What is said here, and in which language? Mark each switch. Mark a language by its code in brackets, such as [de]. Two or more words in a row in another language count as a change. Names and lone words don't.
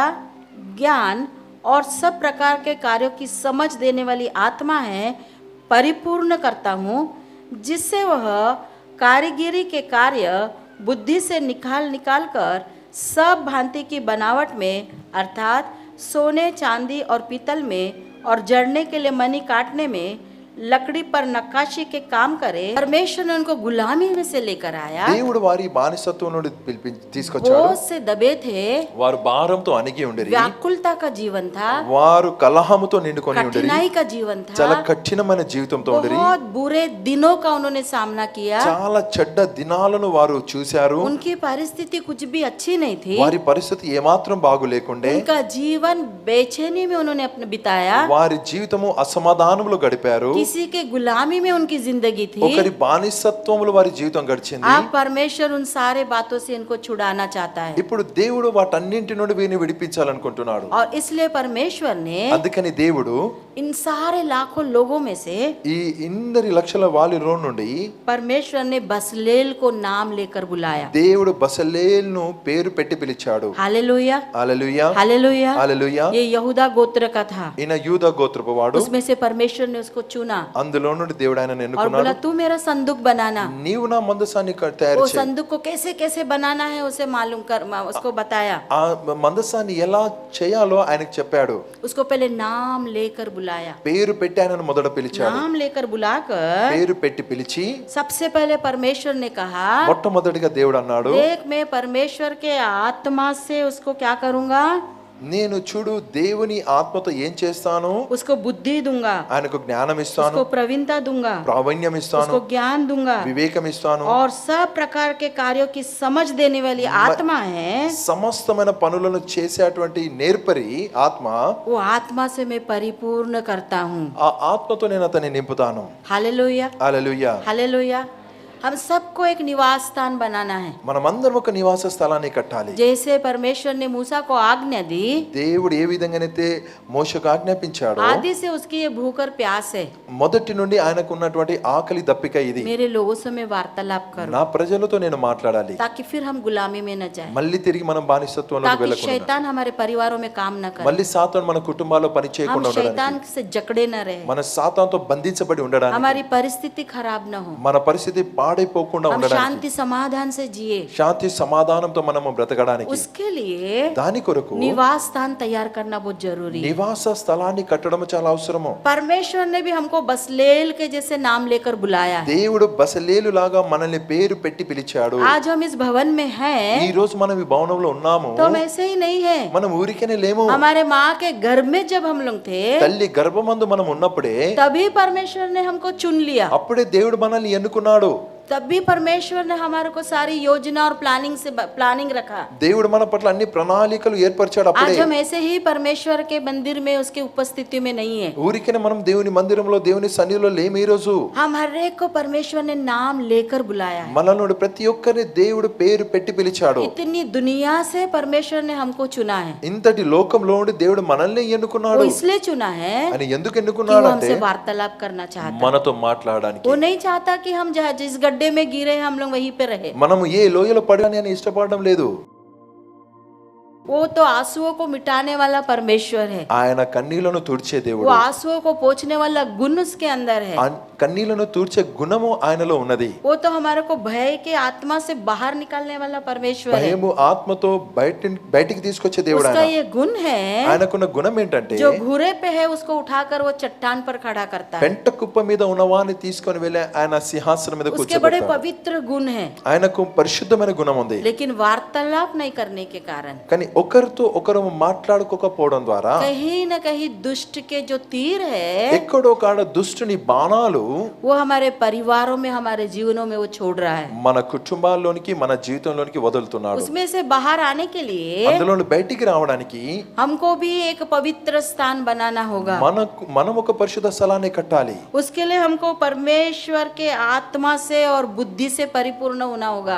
[hi] ज्ञान और सब प्रकार के कार्यों की समझ देने वाली आत्मा है, परिपूर्ण करता हूँ, जिससे वह कारीगिरी के कार्य बुद्धि से निकाल कर सब भांति की बनावट में, अर्थात सोने, चांदी और पीतल में, और जड़ने के लिए मणि काटने में, लकड़ी पर नक्काशी के काम करे। परमेश्वर ने उनको गुलामी में से लेकर आया, [te] దేవుడు వారి బానిసత్వం నుండి తీసుకొచ్చాడు. [hi] बोझ से दबे थे, [te] వారు భారంతో అణిగి ఉండేది, [hi] व्याकुलता का जीवन था, [te] వారు కలహముతో నిండుకొని ఉండేది, [hi] कठिनाई का जीवन [te] చాలా [hi] था, [te] కఠినమైన జీవితంతో ఉండేది, [hi] बहुत बुरे दिनों का उन्होंने सामना किया, [te] చాలా చెడ్డ దినాలను వారు చూశారు. [hi] उनकी परिस्थिति कुछ भी अच्छी नहीं थी, [te] వారి పరిస్థితి ఏమాత్రం బాగులేకుండే, [hi] उनका जीवन बेचैनी में उन्होंने अपने बिताया, [te] వారి జీవితము అసమాధానములో గడిపారు, [hi] किसी के गुलामी में उनकी जिंदगी थी। [te] ఒకరి బానిసత్వములో వారి జీవితం గడిచింది. [hi] आप परमेश्वर उन सारे बातों से इनको छुड़ाना चाहता है, [te] ఇప్పుడు దేవుడు వాటన్నింటి నుండి వీరిని విడిపించాలనుకుంటున్నాడు. [hi] और इसलिए परमेश्वर ने [te] అందుకని దేవుడు [hi] इन सारे लाखों लोगों में से [te] ఈ ఇందరి లక్షల వారిలో నుండి [hi] परमेश्वर ने बसलेल को नाम लेकर बुलाया। [te] దేవుడు బసలేల్ను పేరు పెట్టి పిలిచాడు. [hi] हालेलुया [te] హల్లెలూయా [hi] हालेलुया। [te] హల్లెలూయా. [hi] ये यहूदा गोत्र का था, [te] ఈయన యూదా గోత్రపు వాడు. [hi] उसमें से परमेश्वर ने उसको चुना, [te] అందులో నుండి దేవుడు ఆయనను [hi] और [te] ఎన్నుకున్నాడు. [hi] बोला तू मेरा संदूक बनाना। [te] నీవు నా మందసాన్ని తయారు [hi] वो [te] చేయి. [hi] संदूक को कैसे कैसे बनाना है उसे मालूम कर उसको बताया। [te] ఆ మందసాన్ని ఎలా చేయాలో ఆయనకు చెప్పాడు. [hi] उसको पहले नाम लेकर बुलाया। [te] పేరు పెట్టి ఆయనను మొదట పిలిచాడు. [hi] नाम लेकर बुलाकर [te] పేరు పెట్టి పిలిచి [hi] सबसे पहले परमेश्वर ने कहा, [te] మొట్టమొదటిగా దేవుడు అన్నాడు, [hi] देख मैं परमेश्वर के आत्मा से उसको क्या करूंगा, [te] నేను చూడు దేవుని ఆత్మతో ఏం చేస్తాను, [hi] उसको बुद्धि दूंगा, [te] ఆయనకు జ్ఞానం ఇస్తాను, [hi] उसको प्रवीणता दूंगा, [te] ప్రావీణ్యం ఇస్తాను, [hi] उसको ज्ञान दूंगा [te] వివేకం ఇస్తాను, [hi] और सब प्रकार के कार्यों की समझ देने वाली आत्मा है। [te] సమస్తమైన పనులను చేసేటువంటి నేర్పరి ఆత్మ, [hi] वो आत्मा से मैं परिपूर्ण करता हूँ। [te] ఆ ఆత్మతో నేను అతన్ని నింపుతాను. [hi] हालेलुया [te] హల్లెలూయా. [hi] हालेलुया। हम सबको एक निवास स्थान बनाना है। [te] మనమందరం ఒక నివాస స్థలాన్ని కట్టాలి. [hi] जैसे परमेश्वर ने मूसा को आज्ञा दी, [te] దేవుడు ఏ విధంగానైతే మోషకు ఆజ్ఞాపించాడో, [hi] आदि से उसकी ये भूख और प्यास है, [te] మొదటి నుండి ఆయనకు ఉన్నటువంటి ఆకలి దప్పిక ఇది. [hi] मेरे लोगों से मैं वार्तालाप करूं [te] నా ప్రజలతో నేను మాట్లాడాలి, [hi] ताकि फिर हम गुलामी में न जाए, [te] మళ్ళీ తిరిగి మనం బానిసత్వంలోకి [hi] ताकि [te] వెళ్ళకుండా, [hi] शैतान हमारे परिवारों में काम न करे, [te] మళ్ళీ సాతాను మన కుటుంబాల్లో పని [hi] हम [te] చేయకుండా ఉండడానికి, [hi] शैतान से जकड़े न रहे, [te] మన సాతానుతో బంధించబడి ఉండడానికి, [hi] हमारी परिस्थिति खराब न हो, [te] మన పరిస్థితి పాడైపోకుండా [hi] हम [te] ఉండడానికి, [hi] शांति समाधान से जिए, [te] శాంతి సమాధానంతో మనము బ్రతకడానికి, [hi] उसके लिए [te] దాని కొరకు [hi] निवास स्थान तैयार करना बहुत जरूरी है। [te] నివాస స్థలాన్ని కట్టడం చాలా అవసరము. [hi] परमेश्वर ने भी हमको बसलेल के जैसे नाम लेकर बुलाया है। [te] దేవుడు బసలేలు లాగా మనల్ని పేరు పెట్టి పిలిచాడు. [hi] आज हम इस भवन में हैं [te] ఈ రోజు మనం ఈ భవనంలో ఉన్నాము. [hi] तो हम ऐसे ही नहीं है। [te] మనం ఊరికేనే లేము. [hi] हमारे माँ के गर्भ में जब हम लोग थे [te] తల్లి గర్భమందు మనం ఉన్నప్పుడే [hi] तभी परमेश्वर ने हमको चुन लिया, [te] అప్పుడే దేవుడు మనల్ని ఎన్నుకున్నాడు. [hi] तभी परमेश्वर ने हमारे को सारी योजना और प्लानिंग रखा। [te] దేవుడు మన పట్ల అన్ని ప్రణాళికలు ఏర్పరిచాడు. అప్పుడే [hi] आज हम ऐसे ही परमेश्वर के मंदिर में उसकी उपस्थिति में नहीं है। [te] ఊరికేనే మనం దేవుని మందిరంలో దేవుని సన్నిధిలో లేము. ఈ రోజు [hi] हम हर एक को परमेश्वर ने नाम लेकर बुलाया है। [te] మనల్ని ప్రతి ఒక్కరిని దేవుడు పేరు పెట్టి పిలిచాడు. [hi] इतनी दुनिया से परमेश्वर ने हमको चुना है। [te] ఇంతటి లోకంలో ఉండి దేవుడు మనల్ని [hi] वो [te] ఎన్నుకున్నాడు. [hi] इसलिए चुना है [te] అని ఎందుకు [hi] कि वो [te] ఎన్నుకున్నాడు అంటే [hi] हमसे वार्तालाप करना चाहता है। [te] మనతో మాట్లాడడానికి. [hi] वो नहीं चाहता कि हम जिस गड्ढे में गिरे हम लोग वहीं पे रहे। [te] మనము ఏ లోయలో పడాలని అని ఇష్టపడడం లేదు. [hi] वो तो आंसुओं को मिटाने वाला परमेश्वर है। [te] ఆయన కన్నీళ్లను తుడిచే [hi] वो [te] దేవుడు. [hi] आंसुओं को पोंछने वाला गुण उसके अंदर है। [te] కన్నీళ్లను తుడిచే గుణము ఆయనలో ఉన్నది. [hi] वो तो हमारे को भय के आत्मा से बाहर निकालने वाला परमेश्वर है। [te] భయము ఆత్మతో బయటికి తీసుకొచ్చే దేవుడు [hi] उसका [te] ఆయన. [hi] ये गुण है, [te] ఆయనకున్న గుణం ఏంటంటే [hi] जो घूरे पे है उसको उठाकर वो चट्टान पर खड़ा करता है। [te] పెంట కుప్ప మీద ఉన్నవాన్ని తీసుకొని వెళ్ళి ఆయన సింహాసనం మీద [hi] उसके बड़े [te] కూర్చోబెడతాడు. [hi] पवित्र गुण है, [te] ఆయనకు పరిశుద్ధమైన గుణం ఉంది. [hi] लेकिन वार्तालाप नहीं करने के कारण [te] కానీ ఒకరితో ఒకరు మాట్లాడుకోకపోవడం ద్వారా [hi] कहीं न कहीं दुष्ट के जो तीर है [te] ఎక్కడో కాడ దుష్టుని బాణాలు [hi] वो हमारे परिवारों में हमारे जीवनों में वो छोड़ रहा है। [te] మన కుటుంబాల్లోనికి మన జీవితంలోనికి వదులుతున్నాడు. [hi] उसमें से बाहर आने के लिए [te] అందులో బయటికి రావడానికి [hi] हमको भी एक पवित्र स्थान बनाना होगा। [te] మనం ఒక పరిశుద్ధ స్థలాన్ని కట్టాలి. [hi] उसके लिए हमको परमेश्वर के आत्मा से और बुद्धि से परिपूर्ण होना होगा।